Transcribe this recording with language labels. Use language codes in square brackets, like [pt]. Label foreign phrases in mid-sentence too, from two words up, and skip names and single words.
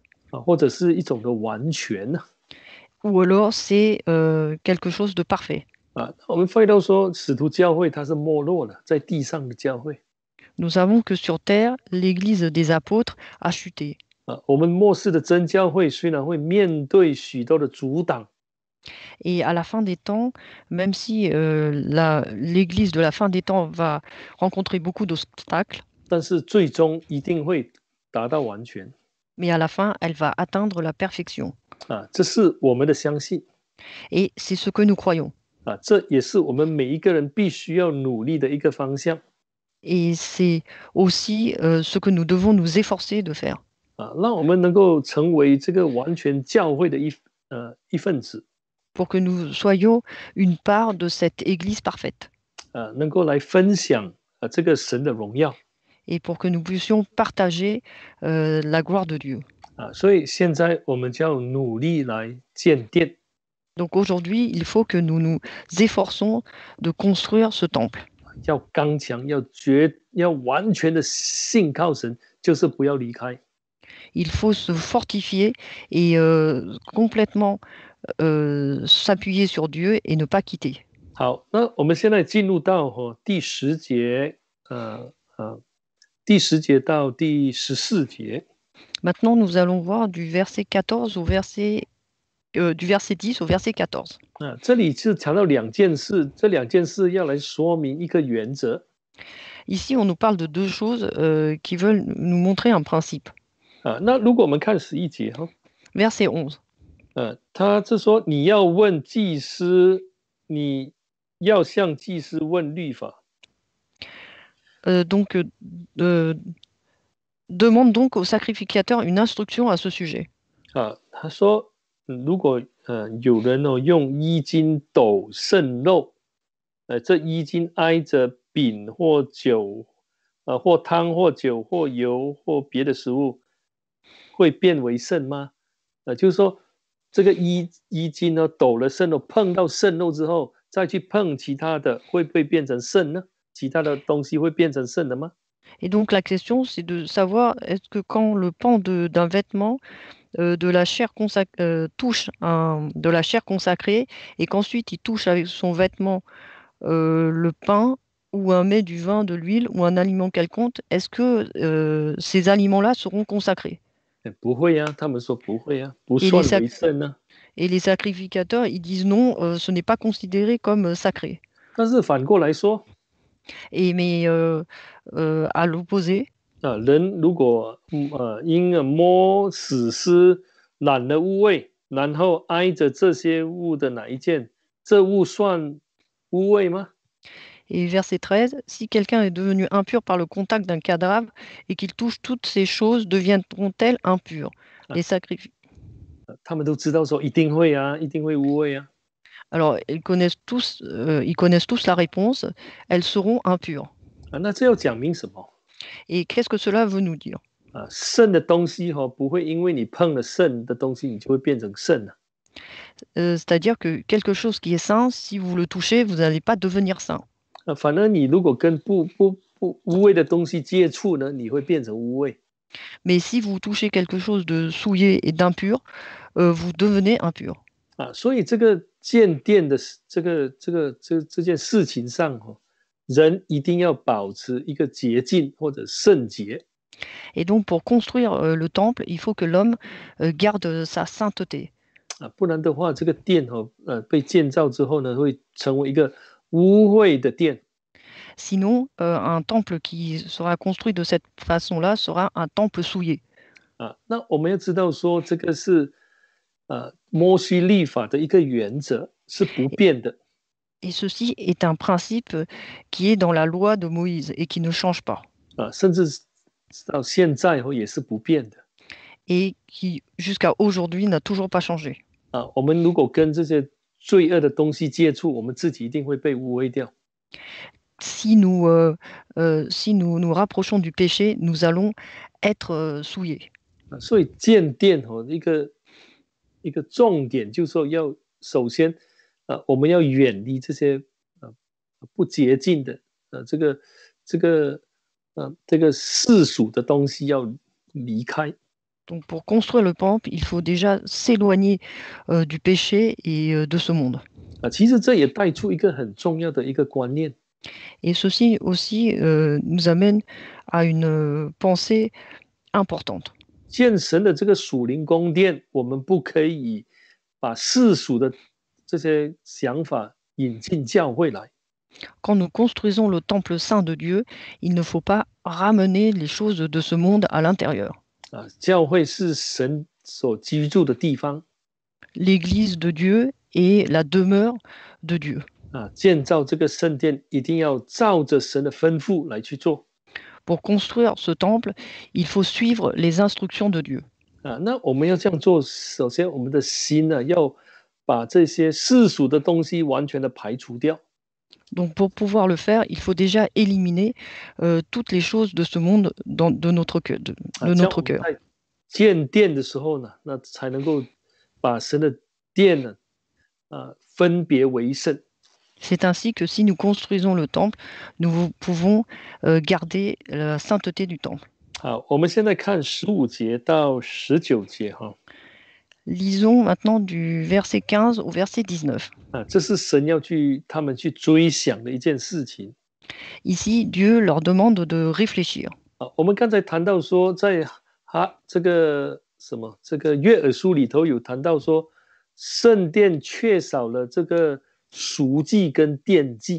[zh] 或者是一种的完全。 [fr] Ou alors c'est quelque chose de parfait. [zh] 我们发现到说使徒教会它是没落了，在地上的教会。 [fr] Nous savons que sur terre, l'église des apôtres a chuté. [zh] 我们末世的真教会虽然会面对许多的阻挡。 [fr] Et à la fin des temps, même si l'église de la fin des temps va rencontrer beaucoup d'obstacles, [zh] 但是最终一定会达到完全。 [fr] mais à la fin, elle va atteindre la perfection. [zh] 这是我们的相信。 [fr] Et c'est ce que nous croyons. [zh] 这也是我们每一个人必须要努力的一个方向。 [fr] Et c'est aussi ce que nous devons nous efforcer de faire. [zh] 让我们能够成为这个完全教会的一份子。 [fr] Pour que nous soyons une part de cette église parfaite. [zh] 能够来分享这个神的荣耀。 [fr] Et pour que nous puissions partager la gloire de Dieu. [zh] 所以现在我们就要努力来建殿。 [fr] Donc aujourd'hui, il faut que nous nous efforçons de construire ce temple. [zh] 要刚强，要完全的信靠神，就是不要离开。 [fr] Il faut se fortifier et complètement s'appuyer sur Dieu et ne pas quitter. [zh] 好，那我们现在进入到第10节，第10节到第14节。 [fr] Maintenant, nous allons voir du verset 14 au du verset 10 au verset 14. [zh] 这里是强调2件事，这2件事要来说明一个原则。 [fr] Ici, on nous parle de deux choses qui veulent nous montrer un principe. [zh] 那如果我们看11节 [fr] Verset 11. [zh] 他是说你要问祭司，你要向祭司问律法。 [fr] Donc, demande donc au sacrificateur une instruction à ce sujet. [zh] 他说如果有人用衣襟抖渗肉，这衣襟挨着饼或酒，或汤或酒或油或别的食物，会变为圣吗？就是说这个衣襟呢抖了渗肉，碰到渗肉之后，再去碰其他的，会不会变成圣呢？其他的东西会变成圣的吗？ [fr] Et donc la question, c'est de savoir est-ce que quand le pan d'un vêtement de la chair touche de la chair consacrée et qu'ensuite il touche avec son vêtement le pain ou un mets, du vin, de l'huile ou un aliment quelconque, est-ce que ces aliments-là seront consacrés? [zh] 不会啊，他们说不会啊，不 [fr] Et les, [zh] 算 [fr] sac- [zh] 为圣啊。 [fr] et les sacrificateurs, ils disent non, ce n'est pas considéré comme sacré. [zh] 但是反过来说， [fr] Mais à l'opposé, [zh] 人如果因摸死尸染了污秽，然后挨着这些物的哪一件，这物算污秽吗？ [fr] et verset 13, si quelqu'un est devenu impur par le contact d'un cadavre et qu'il touche toutes ces choses, deviendront-elles impures? Les sacrifices. [zh] 他们都知道说一定会啊，一定会污秽啊。 [fr] Alors, ils connaissent tous la réponse, elles seront impures. [zh] 那这要讲明什么？ [fr] Et qu'est-ce que cela veut nous dire? [zh] 圣的东西不会因为你碰了圣的东西，你就会变成圣了。 [fr] C'est-à-dire que quelque chose qui est saint, si vous le touchez, vous n'allez pas devenir saint. [zh] 反而你如果跟不污秽的东西接触呢，你会变成污秽。 [fr] Mais si vous touchez quelque chose de souillé et d'impur, vous devenez impur. [zh] 所以这个建殿的这件事情上人一定要保持一个洁净或者圣洁。 [fr] Et donc, pour construire le temple, il faut que l'homme garde sa sainteté. [zh] 不然的话，这个殿被建造之后呢，会成为一个污秽的殿。 [fr] Sinon, un temple qui sera construit de cette façon-là sera un temple souillé. [zh] 那我们要知道说，这个是摩西律法的一个原则，是不变的。 [fr] Et ceci est un principe qui est dans la loi de Moïse et qui ne change pas. [zh] 甚至到现在也是不变的。 [fr] Et qui, jusqu'à aujourd'hui, n'a toujours pas changé. [zh] 我们如果跟这些罪恶的东西接触，我们自己一定会被污秽掉。 [fr] Si nous nous rapprochons du péché, nous allons être souillés. [zh] 所以建殿一个重点就是说要首先我们要远离这些不洁净的这个世俗的东西要离开。 [fr] Donc pour construire le temple, il faut déjà s'éloigner du péché et de ce monde. [zh] 其实这也带出一个很重要的一个观念。 [fr] Et ceci aussi nous amène à une pensée importante. [zh] 建神的这个属灵宫殿，我们不可以把世俗的这些想法引进教会来。 [fr] Quand nous construisons le temple saint de Dieu, il ne faut pas ramener les choses de ce monde à l'intérieur. [zh] 教会是神所居住的地方。 [fr] L'église de Dieu est la demeure de Dieu. [zh] 建造这个圣殿一定要照着神的吩咐来去做。 [fr] Pour construire ce temple, il faut suivre les instructions de Dieu. [zh] 那我们要这样做，首先我们的心要把这些世俗的东西完全的排除掉。 [fr] Donc pour pouvoir le faire, il faut déjà éliminer toutes les choses de ce monde de notre cœur. [zh] 建殿的时候呢，那才能够把神的殿呢分别为圣。 [fr] C'est ainsi que si nous construisons le temple, nous pouvons garder la sainteté du temple. [zh] 好，我们现在看15节到19节哈。 [fr] Lisons maintenant du verset 15 au verset 19. [zh] 这是神要他们去追想的一件事情。 [fr] Ici, Dieu leur demande de réfléchir. [zh] 我们刚才谈到说，在这个约珥书里头有谈到说，圣殿缺少了这个赎祭跟奠祭。